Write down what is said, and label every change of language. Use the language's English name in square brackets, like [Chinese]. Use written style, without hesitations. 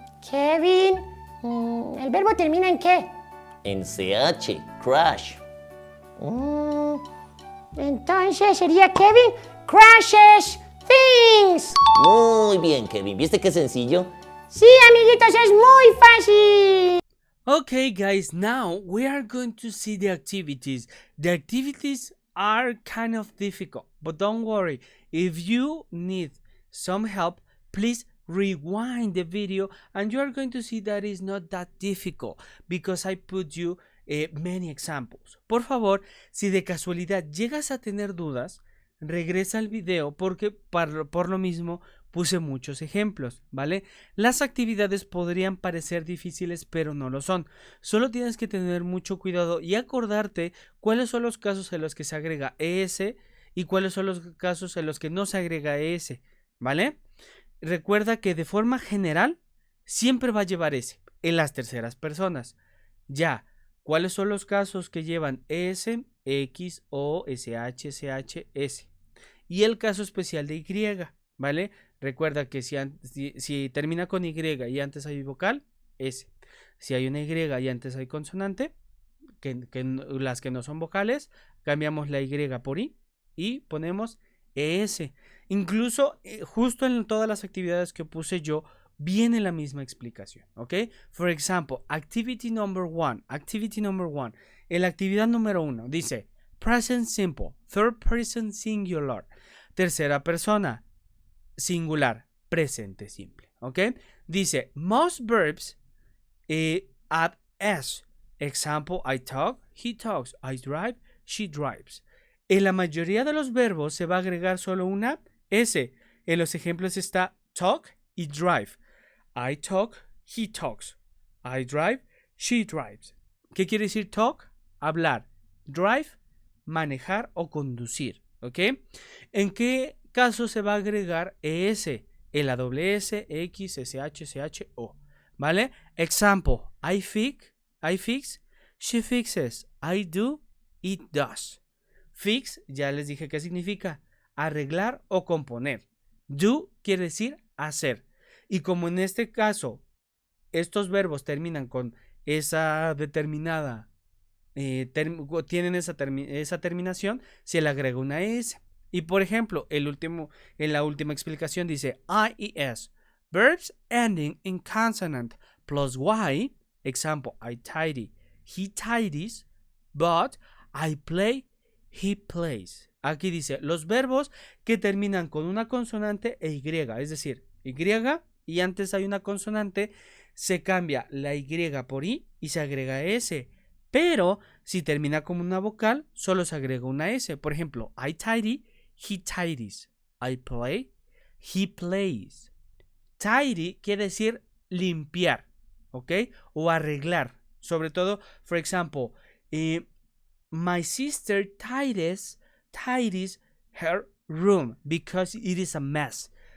[Spanish] Kevin, ¿el verbo termina en qué? En CH, crash. Entonces sería Kevin [English] crashes things. [Spanish] Muy bien, Kevin. ¿Viste qué sencillo? Sí, amiguitos, es muy fácil. [English] Okay, guys, now we are going to see the activities. The activities are kind of difficult, but don't worry. If you need some help, please rewind the video and you are going to see that it's not that difficult because I put you many examples. [Spanish] Por favor, si de casualidad llegas a tener dudas, regresa al video porque por lo mismo puse muchos ejemplos, ¿vale? Las actividades podrían parecer difíciles, pero no lo son. Solo tienes que tener mucho cuidado y acordarte cuáles son los casos en los que se agrega ES y cuáles son los casos en los que no se agrega ES, ¿vale? Recuerda que de forma general siempre va a llevar S en las terceras personas. Ya, ¿cuáles son los casos que llevan ES, X, O, SH, SH, S? Y el caso especial de Y, ¿vale? Recuerda que si termina con Y y antes hay vocal, S. Si hay una Y y antes hay consonante, las que no son vocales, cambiamos la Y por I y ponemos ES. Incluso, justo en todas las actividades que puse yo, viene la misma explicación, ¿ok? [English] For example, activity number one. [Spanish] En la actividad número 1 dice [English] present simple, third person singular, [Spanish] tercera persona, singular, presente simple, ¿ok? Dice [English] most verbs add S. Example, I talk, he talks, I drive, she drives. [Spanish] En la mayoría de los verbos se va a agregar solo una S. En los ejemplos está talk y drive. [English] I talk, he talks. I drive, she drives. [Spanish] ¿Qué quiere decir talk? Hablar. Drive, manejar o conducir, ¿ok? ¿En qué caso se va a agregar ES? En la doble S, X, SH, SH, O, ¿vale? [English] Example, I fix, she fixes, I do, it does. [Spanish] Fix, ya les dije qué significa, arreglar o componer. Do quiere decir hacer. Y como en este caso, estos verbos terminan con esa determinada, tienen esa terminación, se le agrega una S. Y por ejemplo, en la última explicación dice I y S. [English] Verbs ending in consonant plus Y. Example, I tidy, he tidies, but I play, he plays. [Spanish] Aquí dice los verbos que terminan con una consonante e Y, es decir, Y y antes hay una consonante, se cambia la Y por I y se agrega S. Pero si termina como una vocal, solo se agrega una S. Por ejemplo, [English] I tidy, he tidies. I play, he plays. [Spanish] Tidy quiere decir limpiar, ¿ok? O arreglar. Sobre todo, [English] for example, my sister tidies her room because it is a mess.